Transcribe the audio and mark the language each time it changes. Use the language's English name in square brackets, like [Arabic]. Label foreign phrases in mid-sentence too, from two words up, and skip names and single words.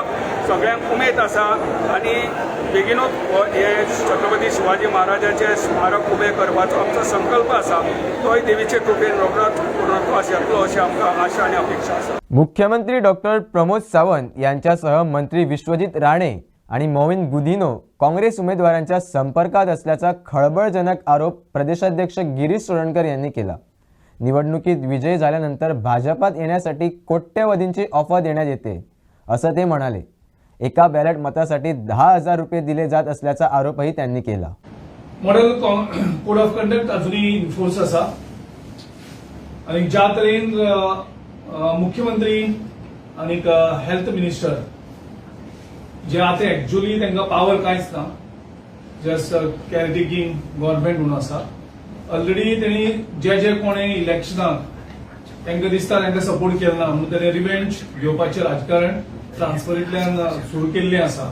[Konkani] सगळ्यांक उमेद आसा आनी बेगीनूच हे छत्रपती शिवाजी महाराजाचे स्मारक उबें करपाचो आमचो संकल्प आसा. तोय देवीचे कृपेन रोखडोच पूर्णत्वास येतलो अशी आमकां आशा आनी अपेक्षा आसा. [Marathi] मुख्यमंत्री डॉक्टर प्रमोद सावंत यांच्यासह मंत्री विश्वजित राणे आणि मोविन गुदिनो काँग्रेस उमेदवारांच्या संपर्कात असल्याचा खळबळजनक आरोप प्रदेशाध्यक्ष गिरीश सोळणकर यांनी केला. निवडणुकीत विजय झाल्यानंतर भाजपात येण्यासाठी कोट्यवधींची ऑफर देण्यात येते असं ते म्हणाले. एका बॅलेट मतासाठी 10,000 रुपये दिले जात असल्याचा आरोपही त्यांनी केला. [English] model code of conduct [Konkani] अजूनही इन्फोर्स आसा आणि ज्या तरेन मुख्यमंत्री आणि [English] health minister [Konkani] जे आता एक्चुअली तांकां पावर कांयच ना, [English] just caretaking government [Konkani] म्हणून आसा. ऑलरेडी त्यांनी जे कोणी इलेक्शनाक तांकां दिसता तांकां सपोर्ट केलो ना म्हणून ताणें रिवेंज घेवपाचें राजकारण ट्रान्सफरींतल्यान सुरू केल्लें आसा.